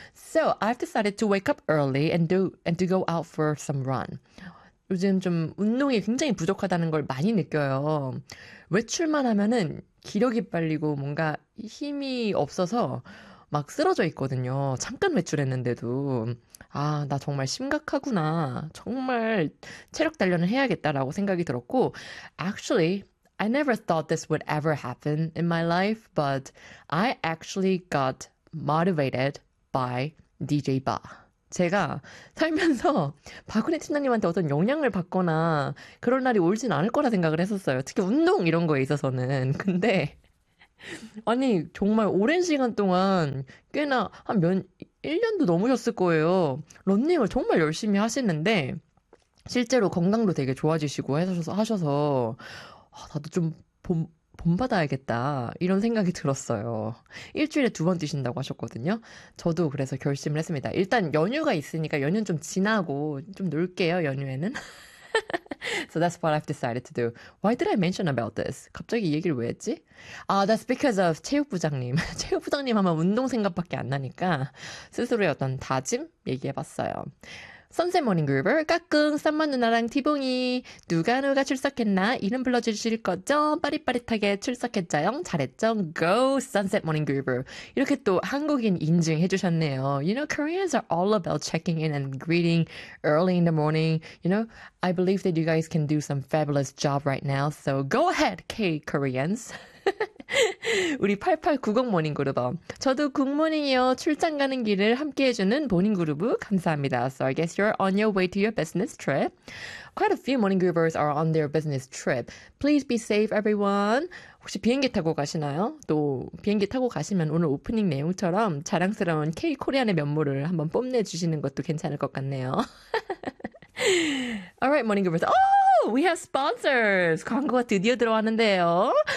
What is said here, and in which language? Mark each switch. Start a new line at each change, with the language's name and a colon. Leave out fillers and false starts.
English: So I've decided to wake up early and to go out for some run.
Korean: 요즘 좀 운동이 굉장히 부족하다는 걸 많이 느껴요. 외출만 하면은 기력이 빨리고 뭔가 힘이 없어서 막 쓰러져 있거든요. 잠깐 외출했는데도 아, 나 정말 심각하구나. 정말 체력 단련을 해야겠다라고 생각이 들었고
English: Actually, I never thought this would ever happen in my life, but I actually got motivated by DJ Ba.
Korean: 제가 살면서 박근혜 팀장님한테 어떤 영향을 받거나 그런 날이 올진 않을 거라 생각을 했었어요. 특히 운동 이런 거에 있어서는. 근데, 아니, 정말 오랜 시간 동안 꽤나 1년도 넘으셨을 거예요. 런닝을 정말 열심히 하시는데, 실제로 건강도 되게 좋아지시고 하셔서, 나도 좀 본받아야겠다 이런 생각이 들었어요. 일주일에 두번 뛰신다고 하셨거든요. 저도 그래서 결심을 했습니다. 일단 연휴가 있으니까 연휴는 좀 지나고 좀 놀게요. 연휴에는.
English: So that's what I've decided to do. Why did I mention about this?
Korean: 갑자기 이 얘기를 왜 했지?
English: That's because of 체육부장님.
Korean: 체육부장님 하면 운동 생각밖에 안 나니까 스스로의 어떤 다짐 얘기해봤어요. 선샘 모닝 그루버, 까꿍, 쌈마 누나랑 티봉이, 누가 출석했나? 이름 불러주실 거죠? 빠릿빠릿하게 출석했죠? 잘했죠? Go, 선샘 모닝 그루버. 이렇게 또 한국인 인증해주셨네요.
English: You know, Koreans are all about checking in and greeting early in the morning. You know, I believe that you guys can do some fabulous job right now. So go ahead, K-Koreans. 우리 8890 모닝 그룹어.
Korean: 저도 굿모닝이요. 출장 가는 길을 함께 해주는 모닝 그룹 감사합니다.
English: So I guess you're on your way to your business trip. Quite a few morning groupers are on their business trip. Please be safe, everyone.
Korean: 혹시 비행기 타고 가시나요? 또 비행기 타고 가시면 오늘 오프닝 내용처럼 자랑스러운 K-코리안의 면모를 한번 뽐내주시는 것도 괜찮을 것 같네요.
English: Alright, morning groupers. Oh! We have sponsors!
Korean: 광고가 드디어 들어왔는데요.